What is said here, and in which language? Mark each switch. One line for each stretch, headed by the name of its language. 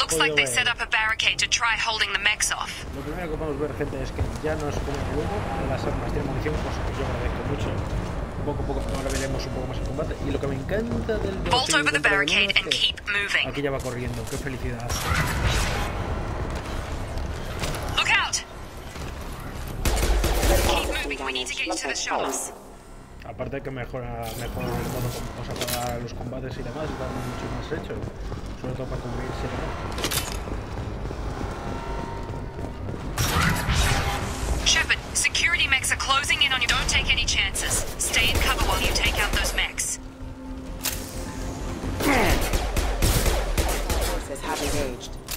English: Looks like they set up a barricade to try holding the mechs off.
Spanish: Lo primero que podemos ver, gente, es que ya no es como el juego, las armas tienen munición, cosa que yo agradezco mucho. Poco a poco ahora veremos un poco más el combate. Y lo que me encanta del
English: Vault over the barricade and keep moving.
Spanish: Aquí ya va corriendo, qué felicidad.
English: Look out! Keep moving, we need to get you to the shops.
Spanish: Aparte que mejora el modo, o sea, para los combates y demás, está mucho más hecho. Sobre todo para cubrirse y demás.
English: Shepard, security mechs are closing in on you. Don't take any chances. Stay in cover while you take out those mechs. Forces have engaged.